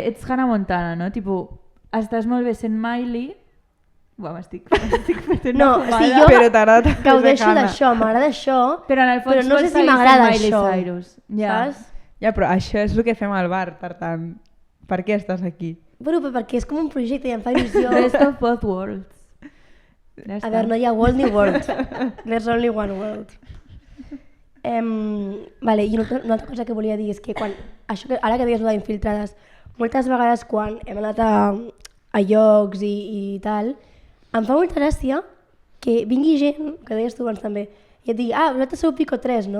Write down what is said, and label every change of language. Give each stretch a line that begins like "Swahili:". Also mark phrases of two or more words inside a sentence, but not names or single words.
Catalan: que ets Hannah Montana, no? Tipo, estàs molt bé sent Miley... Buah, m'estic fotent No, una o sigui, fumada. jo Però t'agrada gaudeixo Hannah. d'això, m'agrada això, Però en el fons però no sé vols si seguir m'agrada sent Miley això, Cyrus. Ja. saps? Ja, però això és el que fem al bar, per tant, per què estàs aquí? Bueno, però perquè és com un projecte i em fa il·lusió.
English: Best of both worlds.
Catalan: Ja A està. veure, no hi ha world ni world.
English: There's only one world.
Catalan: Vale, i una altra cosa que volia dir és que quan, això que, ara que deies d'infiltrades, moltes vegades quan hem anat a llocs i tal, em fa molta gràcia que vingui gent, que deies tu abans també, i et digui, ah, vosaltres sou Pico 3, no?